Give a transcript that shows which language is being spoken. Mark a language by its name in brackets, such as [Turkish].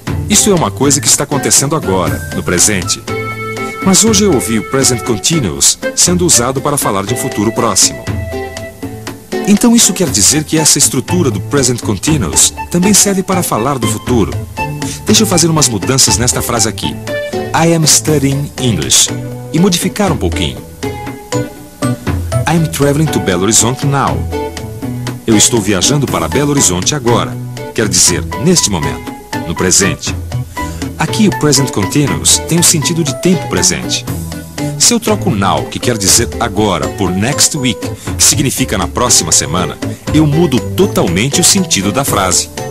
[Portuguese] Isso é uma coisa que está acontecendo agora, no presente. Mas hoje eu ouvi o present continuous sendo usado para falar de um futuro próximo. Então isso quer dizer que essa estrutura do present continuous também serve para falar do futuro. Deixa eu fazer umas mudanças nesta frase aqui. [English] I am studying English. [Portuguese] E modificar um pouquinho. [English] I am traveling to Belo Horizonte now. [Portuguese] Eu estou viajando para Belo Horizonte agora. Quer dizer, neste momento, no presente. Aqui o present continuous tem o sentido de tempo presente. Se eu troco now, que quer dizer agora, por [English] next week, [Portuguese] que significa na próxima semana, eu mudo totalmente o sentido da frase.